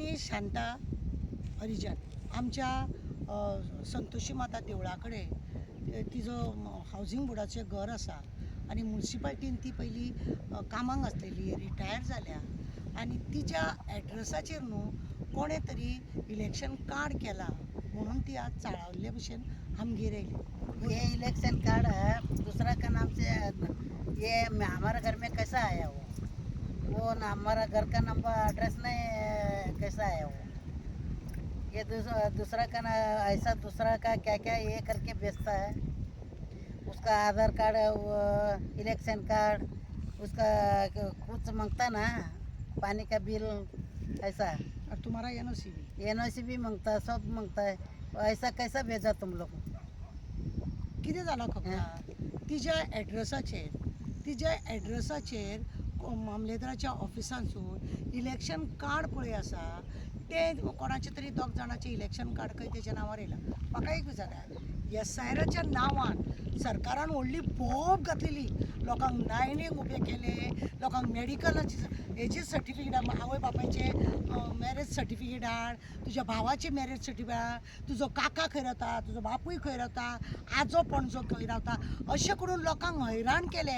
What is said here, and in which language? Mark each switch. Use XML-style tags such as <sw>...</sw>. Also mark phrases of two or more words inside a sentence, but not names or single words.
<kok>शांता हरिजन आमच्या संतोशी माता देवळाकडे तिचं हावजिंग बोर्डाचें घर आसा आणि म्युन्सिपाल्टीन ती पयली कामाक आसलेली रिटायर जाल्या आणि तिच्या एड्रेसाचेर न्हू कोणे तरी</kok> <en>election card</en> <kok>केला म्हणून ती आज चाळावल्ले भशेन आमगेर येयली।</kok> <hi>ये</hi> <en>election card</en> <hi>है, दूसरा का नाम से ये हमारे घर में कैसा आया वो ना हमारा घर का नंबर एड्रेस नहीं कैसा आया वो ये दूसरा का ना ऐसा दूसरा का क्या क्या ये करके बेचता है। उसका आधार कार्ड वो</hi> <en>election card</en> <hi>उसका कुछ मांगता ना, पानी का बिल ऐसा, और तुम्हारा एनओसी भी मांगता है, सब मांगता है। ऐसा कैसा भेजा तुम लोग?</hi> <kok>कितें जालां खबर तिच्या एड्रेसाचेर मामलेदाराच्या ऑफिसांसून</kok> <en>election card</en> <kok>पळय आसा ते कोणाचे तरी दोग जाणांचे</kok> <en>election card</en> <kok>खंय तेच्या नांवार येयला। म्हाका एक विचारा, एसआयआराच्या नांवान सरकारान व्हडली बोब घातलेली, लोकांक लायनीक उबे केले, लोकांक मेडिकलाची हेची सर्टिफिकेट आवय बापायचे</kok> <en>marriage certificate</en> <kok>हाड, तुज्या भावाची</kok> <en>marriage certificate</en> <kok>हाड, तुजो काका खंय रावता, तुजो बापूय खंय रावता, आजो पणजो खंय रावता, अशें करून लोकांक हैराण केले।</kok>